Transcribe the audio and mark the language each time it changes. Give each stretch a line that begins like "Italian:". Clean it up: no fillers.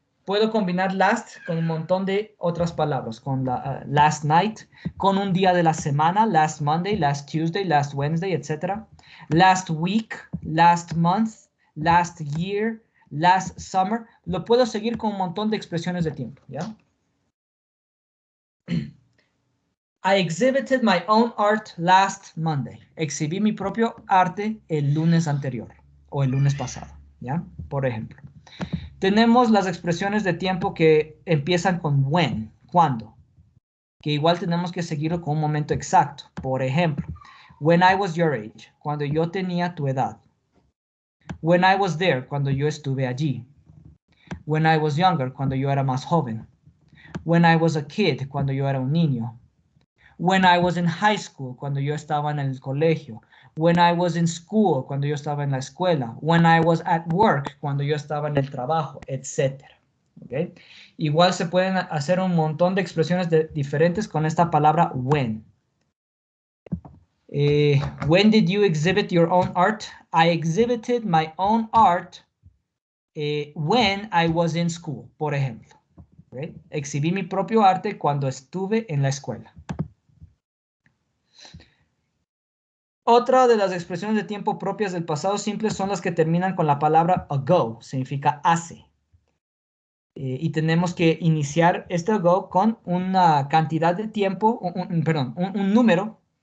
Spanish: Puedo combinar last con un montón de otras palabras, con
English: last night,
Spanish: con un día de la semana,
English: last Monday, last Tuesday, last Wednesday,
Spanish: etc.
English: Last week, last month, last year, last summer.
Spanish: Lo puedo seguir con un montón de expresiones de tiempo, ¿ya?
English: I exhibited my own art last Monday.
Spanish: Exhibí mi propio arte el lunes anterior o el lunes pasado, ¿ya? Por ejemplo. Tenemos las expresiones de tiempo que empiezan con when, cuando, que igual tenemos que seguirlo con un momento exacto. Por ejemplo,
English: when I was your age,
Spanish: cuando yo tenía tu edad.
English: When I was there,
Spanish: cuando yo estuve allí.
English: When I was younger,
Spanish: cuando yo era más joven.
English: When I was a kid,
Spanish: cuando yo era un niño.
English: When I was in high school,
Spanish: cuando yo estaba en el colegio.
English: When I was in school,
Spanish: cuando yo estaba en la escuela.
English: When I was at work,
Spanish: cuando yo estaba en el trabajo, etc. ¿Okay? Igual se pueden hacer un montón de expresiones diferentes con esta palabra when.
English: When did you exhibit your own art? I exhibited my own art when I was in school,
Spanish: por ejemplo. ¿Okay? Exhibí mi propio arte cuando estuve en la escuela. Otra de las expresiones de tiempo propias del pasado simple son las que terminan con la palabra ago, significa hace. Y tenemos que iniciar este ago con una cantidad de tiempo, un número